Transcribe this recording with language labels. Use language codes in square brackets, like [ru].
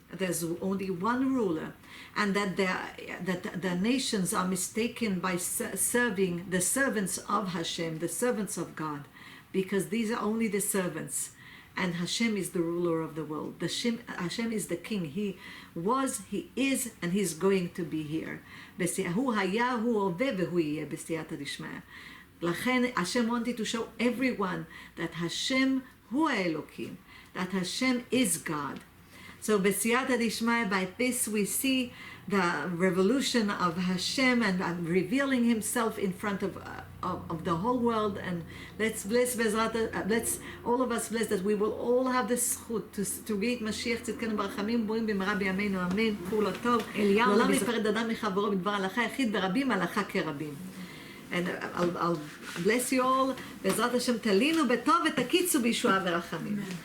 [en] There's only one ruler, and that the nations are mistaken by serving the servants of Hashem, the servants of God, because these are only the servants, and Hashem is the ruler of the world. Hashem is the king. He was, He is, and He's going to be here. [he] הוא היה, הוא הווה והוא יהיה בסייעתא דשמיא. לכן [en] Hashem wanted to show everyone that Hashem hu Elokim, that Hashem is God. So [he] בסייעתא דשמיא, [en] by this we see the revolution of Hashem and revealing Himself in front of the whole world. And let's bless let's all of us bless that we will all have the zchut to read Mashiach tzidkenu [he] ברחמים בואים במהרה בימינו אמן. כולו טוב. לעולם ייפרד אדם מחברו בדבר הלכה יחיד ברבים הלכה כרבים. [en] And I'll bless you all. [he] בעזרת השם תלינו בטוב ותקיצו בישועה ורחמים.